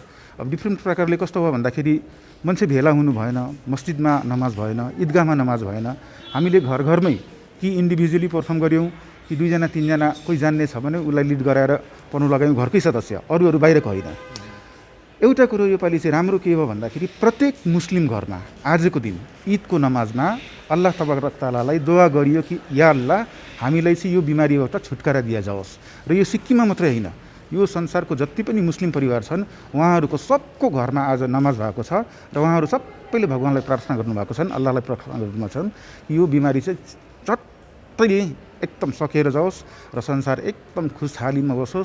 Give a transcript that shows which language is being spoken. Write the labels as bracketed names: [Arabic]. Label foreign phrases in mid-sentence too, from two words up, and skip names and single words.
[Nepali] अब डिफ्रेन्ट प्रकारले कस्तो भयो भन्दाखेरि मान्छे भेला हुनु भएन, मस्जिदमा नमाज भएन, ईदगाहमा नमाज भएन। हामीले घर घरमै कि [English] individually perform [Nepali] गऱ्यौँ कि 2 जना 3 जना कोही जान्ने छ भने उसलाई लिड गराएर पढ्नु लगायौँ, घरकै सदस्य, अरूहरू बाहिरको होइन। एउटा कुरो योपालि चाहिँ राम्रो के हो भन्दाखेरि प्रत्येक मुस्लिम घरमा आजको दिन ईदको नमाजमा [Arabic] الله تبارك تعالى [Nepali] दुआ गरियो कि [Arabic] يا الله [Nepali] हामीलाई चाहिँ यो बिमारीबाट छुटकारा दिया जाओस्। र यो सिक्किममा मात्रै होइन, यो संसारको जति पनि मुस्लिम परिवार छन् उहाँहरूको सबको घरमा आज नमाज भएको छ र उहाँहरू सबैले भगवानलाई प्रार्थना गर्नुभएको छन्, अल्लाहलाई प्रार्थना गर्नुभएको छन् यो बिमारी चाहिँ चट्टै एकदम सकेर जाओस् र संसार एकदम खुसहालीमा बसोस्।